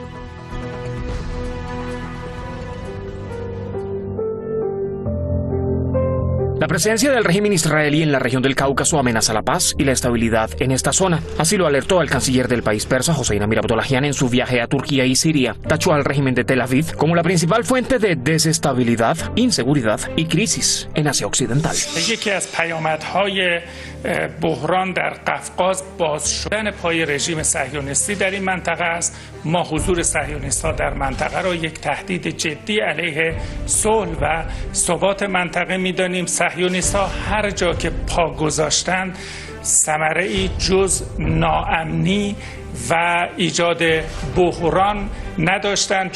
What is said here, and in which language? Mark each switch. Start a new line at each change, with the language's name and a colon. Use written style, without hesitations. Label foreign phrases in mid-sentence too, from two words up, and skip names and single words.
Spanish: La presencia del régimen israelí en la región del Cáucaso amenaza la paz y la estabilidad en esta zona. Así lo alertó el canciller del país persa, Hossein Amir Abdollahian, en su viaje a Turquía y Siria. Tachó al régimen de Tel Aviv como la principal fuente de desestabilidad, inseguridad y crisis en Asia Occidental.
Persian: بحران در قفقاز باز شدن پای رژیم صهیونیستی در این منطقه است. ما حضور صهیونیست‌ها در منطقه را یک تهدید جدی علیه صلح و ثبات منطقه می‌دانیم. صهیونیست‌ها هر جا که پا گذاشتند ثمره‌ای جز ناامنی و ایجاد بحران نداشتند.